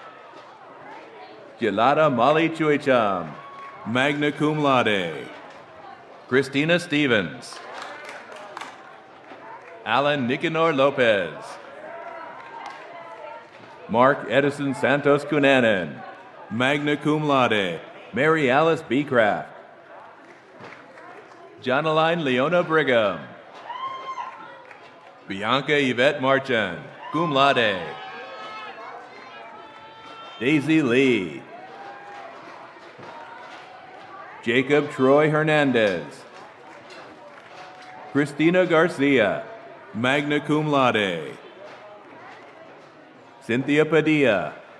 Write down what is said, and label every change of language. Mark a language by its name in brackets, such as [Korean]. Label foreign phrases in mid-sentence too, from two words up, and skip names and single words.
[Latin] Gilada Molly Chuicham, magna cum laude. [English] Christina Stevens. Alan Nicanor Lopez. [Latin] Mark Edison Santos Cunanan, magna cum laude. [English] Mary Alice Beecraft. Jonaline Leona Brigham. Bianca Yvette Marchand, [Latin] cum laude. [English] Daisy Lee. Jacob Troy Hernandez. Christina Garcia, [Latin] magna cum laude. [English] Cynthia Padilla.